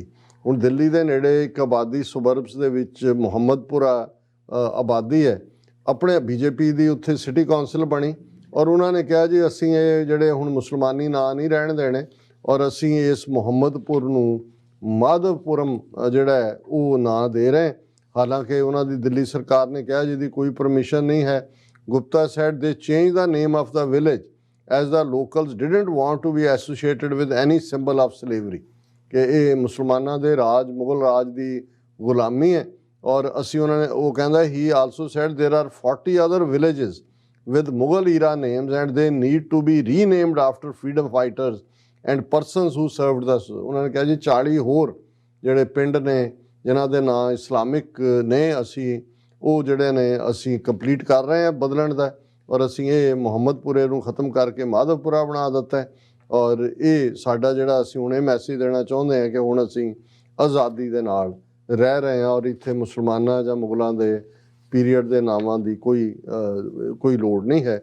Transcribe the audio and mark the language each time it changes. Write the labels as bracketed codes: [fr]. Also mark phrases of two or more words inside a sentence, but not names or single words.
[pa] ਹੁਣ ਦਿੱਲੀ ਦੇ ਨੇੜੇ ਇੱਕ ਆਬਾਦੀ ਸੁਬਰਬਸ ਦੇ ਵਿੱਚ ਮੁਹੰਮਦਪੁਰਾ ਆਬਾਦੀ ਹੈ, ਆਪਣੇ BJP ਦੀ ਉੱਥੇ [en] city council [pa] ਬਣੀ ਔਰ ਉਹਨਾਂ ਨੇ ਕਿਹਾ ਜੀ ਅਸੀਂ ਇਹ ਜਿਹੜੇ ਹੁਣ ਮੁਸਲਮਾਨੀ ਨਾਂ ਨਹੀਂ ਰਹਿਣ ਦੇਣੇ ਔਰ ਅਸੀਂ ਇਸ ਮੁਹੰਮਦਪੁਰ ਨੂੰ ਮਾਧਵਪੁਰਮ ਜਿਹੜਾ ਹੈ ਉਹ ਨਾਂ ਦੇ ਰਹੇ। ਹਾਲਾਂਕਿ ਉਹਨਾਂ ਦੀ ਦਿੱਲੀ ਸਰਕਾਰ ਨੇ ਕਿਹਾ ਜਿਹਦੀ ਕੋਈ ਪਰਮਿਸ਼ਨ ਨਹੀਂ ਹੈ। [en] ਗੁਪਤਾ said they changed the name of the village as the locals didn't want to be associated with any symbol of slavery, [pa] ਕਿ ਇਹ ਮੁਸਲਮਾਨਾਂ ਦੇ ਰਾਜ, ਮੁਗਲ ਰਾਜ ਦੀ ਗੁਲਾਮੀ ਹੈ। ਔਰ ਅਸੀਂ ਉਹਨਾਂ ਨੇ ਉਹ ਕਹਿੰਦਾ [en] he also said there are 40 other villages with Mughal era names and they need to be renamed after freedom fighters and persons who served us। [pa] ਉਹਨਾਂ ਨੇ ਕਿਹਾ ਜੀ 40 ਹੋਰ ਜਿਹੜੇ ਪਿੰਡ ਨੇ ਜਿਨ੍ਹਾਂ ਦੇ ਨਾਂ ਇਸਲਾਮਿਕ ਨੇ ਅਸੀਂ ਉਹ ਜਿਹੜੇ ਨੇ ਅਸੀਂ ਕੰਪਲੀਟ ਕਰ ਰਹੇ ਹਾਂ ਬਦਲਣ ਦਾ, ਔਰ ਅਸੀਂ ਇਹ ਮੁਹੰਮਦਪੁਰੇ ਨੂੰ ਖਤਮ ਕਰਕੇ ਮਾਧਵਪੁਰਾ ਬਣਾ ਦਿੱਤਾ ਹੈ। ਔਰ ਇਹ ਸਾਡਾ ਜਿਹੜਾ ਅਸੀਂ ਹੁਣ ਇਹ ਮੈਸੇਜ ਦੇਣਾ ਚਾਹੁੰਦੇ ਹਾਂ ਕਿ ਹੁਣ ਅਸੀਂ ਆਜ਼ਾਦੀ ਦੇ ਨਾਲ ਰਹਿ ਰਹੇ ਹਾਂ ਔਰ ਇੱਥੇ ਮੁਸਲਮਾਨਾਂ ਜਾਂ ਮੁਗਲਾਂ ਦੇ ਪੀਰੀਅਡ ਦੇ ਨਾਵਾਂ ਦੀ ਕੋਈ ਲੋੜ ਨਹੀਂ ਹੈ।